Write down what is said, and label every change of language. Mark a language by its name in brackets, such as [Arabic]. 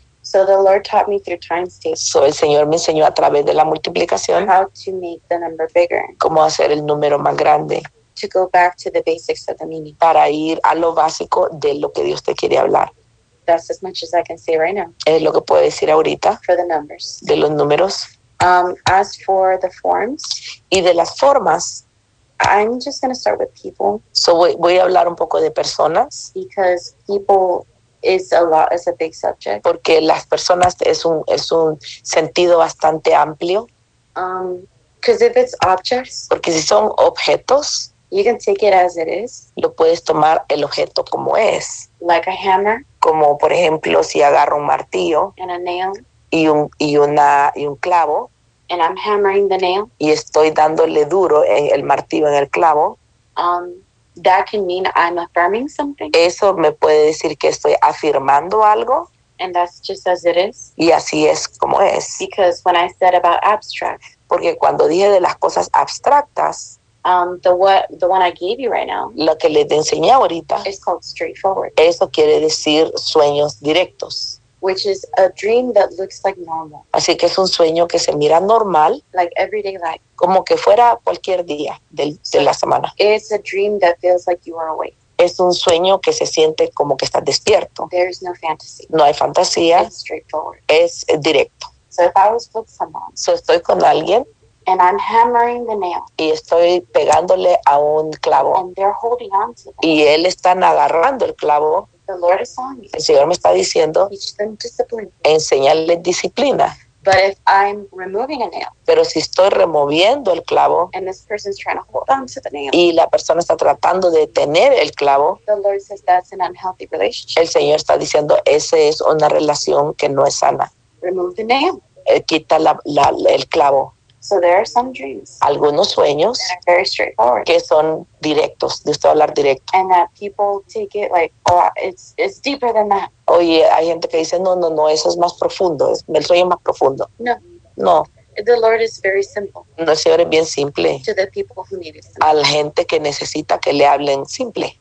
[English] So the Lord taught me through times tables. [Spanish] So el Señor me enseñó a través de la multiplicación. [English] How to make the number bigger. [Spanish] Cómo hacer el número más grande. [English] To go back to the basics of the meaning. [Spanish] Para ir a lo básico de lo que Dios te quiere hablar. [English] That's as much as I can say right now. [Spanish] Es lo que puedo decir ahorita. [English] For the numbers. [Spanish] De los números. [English] As for the forms. [Spanish] Y de las formas. [English] I'm just going to start with people. [Spanish] So voy a hablar un poco de personas. [English] Because people is a lot, is a big subject. [Spanish] Porque las personas es un sentido bastante amplio. [English] Because if it's objects. [Spanish] Porque si son objetos. [English] You can take it as it is. [Spanish] Lo puedes tomar el objeto como es. [English] Like a hammer. [Spanish] Como por ejemplo si agarro un martillo. [English] And a nail. [Spanish] Y un clavo. [English] And I'm hammering the nail. [Spanish] Y estoy dándole duro el martillo en el clavo. [English] That can mean I'm affirming something. [Spanish] Eso me puede decir que estoy afirmando algo. [English] And that's just as it is. [Spanish] Y así es como es. [English] Because when I said about abstract. [Spanish] Porque cuando dije de las cosas abstractas. [English] The one I gave you right now. [Spanish] Lo que le enseñé ahorita. [English] Is called straightforward. [Spanish] Eso quiere decir sueños directos. [English] Which is a dream that looks like normal. [Spanish] Así que es un sueño que se mira normal. [English] Like everyday life. [Spanish] Como que fuera cualquier día de la semana. [English] It's a dream that feels like you are awake. [Spanish] Es un sueño que se siente como que estás despierto. [English] There is no fantasy. [Spanish] No hay fantasía. [English] It's straightforward. [Spanish] Es directo. [English] So if I was with someone. [Spanish] So estoy con alguien. [English] And I'm hammering the nail. [Spanish] Y estoy pegándole a un clavo. [English] And they're holding on to them. [Spanish] Y él está agarrando el clavo. [English] The Lord is telling me. [Spanish] El Señor me está diciendo. [English] Teach them discipline. [Spanish] Enseñarle disciplina. [English] But if I'm removing a nail. [Spanish] Pero si estoy removiendo el clavo. [English] And this person's trying to hold on to the nail. [Spanish] Y la persona está tratando de tener el clavo. [English] The Lord says that's an unhealthy relationship. [Spanish] El Señor está diciendo, esa es una relación que no es sana. [English] Remove the nail. [Spanish] Quita el clavo. [English] So there are some dreams. [Spanish] Algunos sueños. [English] That are very straightforward. [Spanish] Que son directos, de usted hablar directo. [English] And that people take it like, oh, it's deeper than that. [Spanish] Oye, hay gente que dice, no, eso es más profundo, es el sueño más profundo. [English] No. [Spanish] No. [English] The Lord is very simple. [Spanish] No, el Señor es bien simple. [English] To the people who need it. [Spanish] A la gente que necesita que le hablen simple.